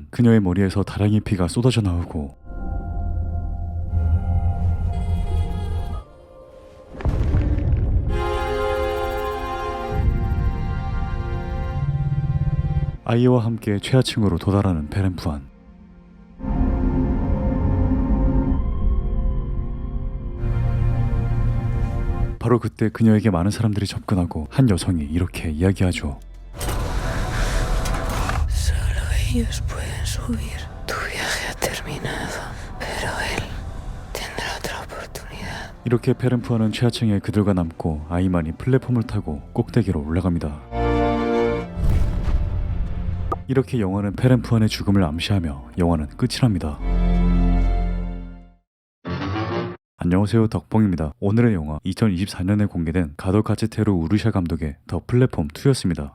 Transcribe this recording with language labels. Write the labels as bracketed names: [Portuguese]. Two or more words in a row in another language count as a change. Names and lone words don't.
[Korean] 그녀의 머리에서 다량의 피가 쏟아져 나오고 아이와 함께 최하층으로 도달하는 페렌푸안. 바로 그때 그녀에게 많은 사람들이 접근하고 한 여성이 이렇게 이야기하죠. [Spanish] Solo ellos pueden subir. Tu viaje ha terminado, pero él tendrá otra oportunidad. [Korean] 이렇게 페렌푸안은 최하층에 그들과 남고 아이만이 플랫폼을 타고 꼭대기로 올라갑니다. 이렇게 영화는 페렌푸안의 죽음을 암시하며 영화는 끝이 납니다. 안녕하세요, 덕봉입니다. 오늘의 영화 2024년에 공개된 가도카츠테루 우르샤 감독의 더 플랫폼 2였습니다.